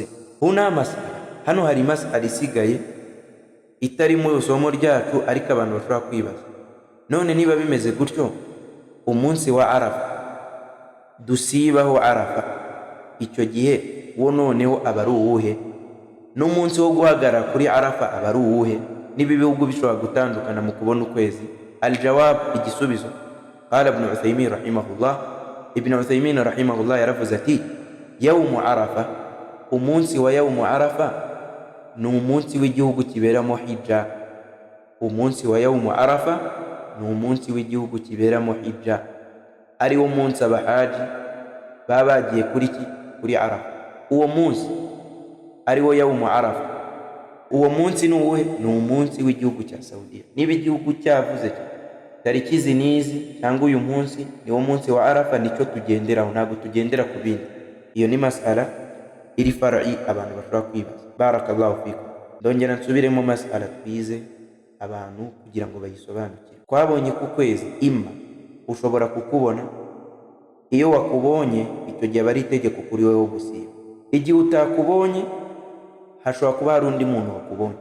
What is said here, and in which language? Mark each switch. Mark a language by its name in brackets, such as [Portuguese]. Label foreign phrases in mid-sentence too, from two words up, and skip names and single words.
[Kinyarwanda] Hano hari masala isigaye itari mu isomo ryacu, ariko abantu bashobora kwibaza, none niba bimeze gutyo, umunsi wa Arafa dusibaho Arafa, icyo gihe wo noneho aba ari uwuhe? N'umunsi wo guhagarara kuri Arafa aba ari uwuhe? Niba ibihugu bishobora gutandukana mu kubona ukwezi, Aljawab, igisubizo, [Arabic] قال ابن عثيمين رحمه الله, ابن عثيمين رحمه الله [Kinyarwanda] yaravuze ati [Arabic] يوم عرفة, [Kinyarwanda] umunsi wa [Arabic] يوم عرفة [Kinyarwanda] ni umunsi w'igihugu kiberamo hijja. Umunsi wa [Arabic] يوم عرفة [Kinyarwanda] ni umunsi w'igihugu kiberamo hijja, ari wo munsi abahaji baba bagiye kuri arafa. Uwo munsi ari wo [Arabic] يوم عرفة, [Kinyarwanda] uwo munsi ni uwuhe? Ni umunsi w'igihugu cya Saudiya. Niba igihugu cyavuze tariki izi n'izi cyangwa uyu munsi ni wo munsi wa arafa, nicyo tugenderaho, ntabwo tugendera ku bindi. Iyo ni masala iri far'i abantu bashobora kwibaza. [Arabic] بارك الله فيكم. [Kinyarwanda] Ndongera nsubiremo masala twize abantu kugira ngo bayisobanukire. Twabonye ku kwezi imma ushobora kukubona, iyo wakubonye icyo gihe aba ari itegeko kuri wowe gusiba. Igihe utakubonye hashobora kuba hari undi muntu wakubonye.